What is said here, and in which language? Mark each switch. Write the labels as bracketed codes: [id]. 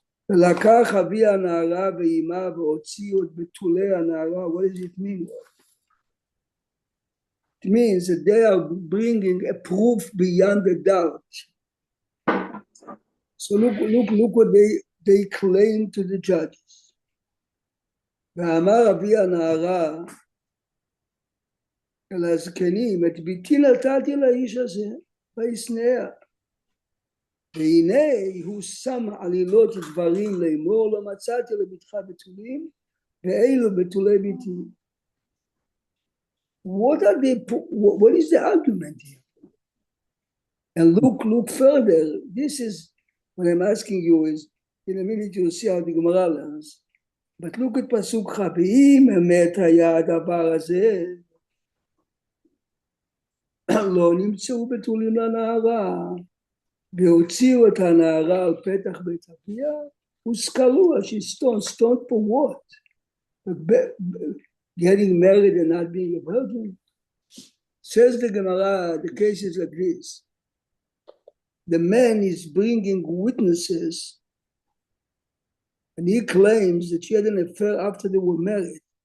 [he] ולקח אבי הנערה ואימה והוציאו את בתולי הנערה. [en] What does it mean? It means that they are bringing a proof beyond the doubt. So look what they claim to the judges. [he] ואמר אבי הנערה אל הזקנים, את ביתי נתתי לאיש הזה וישנאה. והנה הוא שם עלילות דברים לאמור, לא מצאתי לביתך בתולים, ואלו בתולי ביתי. [en] What is the argument here? And look further. This is what I'm asking you is, in a minute you'll see how the Gemara learns. But look at [he] פסוק כ', ואם אמת היה הדבר הזה, לא נמצאו בתולים לנערה, והוציאו את הנערה על פתח בית אביה, וסקלוה, [en] she's stoned for what? Getting married and not being a virgin. Says the Gemara, the case is like this. The man is bringing witnesses and he claims that she had an affair after they were married.